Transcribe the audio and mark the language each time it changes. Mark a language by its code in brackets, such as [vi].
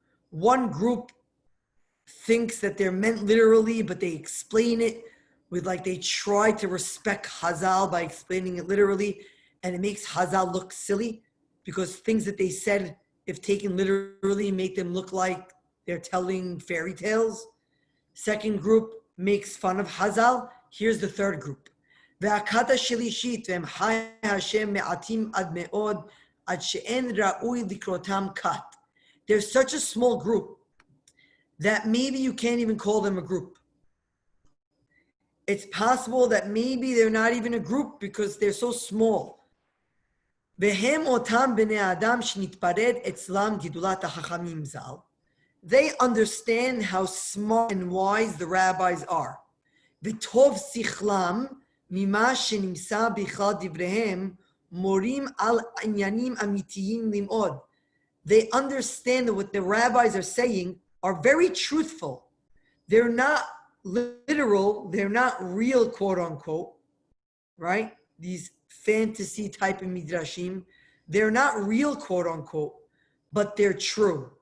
[en] One group thinks that they're meant literally, but they explain it with they try to respect Hazal by explaining it literally, and it makes Hazal look silly because things that they said, if taken literally, make them look like they're telling fairy tales. Second group makes fun of Hazal. Here's the third group. [he] והכת השלישית והם חי השם מעטים עד מאוד עד שאין ראוי לקרותם כת. [en] They're such a small group that maybe you can't even call them a group. It's possible that maybe they're not even a group because they're so small. [he] והם אותם בני אדם שנתפרד אצלם גדולת החכמים ז"ל. [en] They understand how smart and wise the rabbis are. [he] וטוב שכלם ממה שנמצא בכלל דבריהם מורים על עניינים אמיתיים ללמוד. [en] They understand that what the rabbis are saying are very truthful. They're not literal, they're not real, quote unquote, right? These fantasy type of midrashim, they're not real, quote unquote, but they're true.